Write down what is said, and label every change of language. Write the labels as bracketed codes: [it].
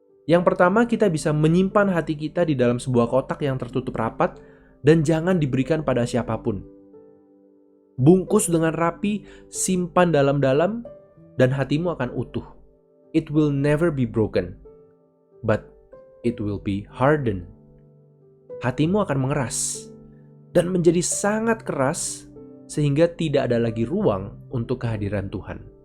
[id] Yang pertama, kita bisa menyimpan hati kita di dalam sebuah kotak yang tertutup rapat dan jangan diberikan pada siapapun. Bungkus dengan rapi, simpan dalam-dalam, dan hatimu akan utuh. [en] It will never be broken, but it will be hardened. [id] Hatimu akan mengeras dan menjadi sangat keras sehingga tidak ada lagi ruang untuk kehadiran Tuhan.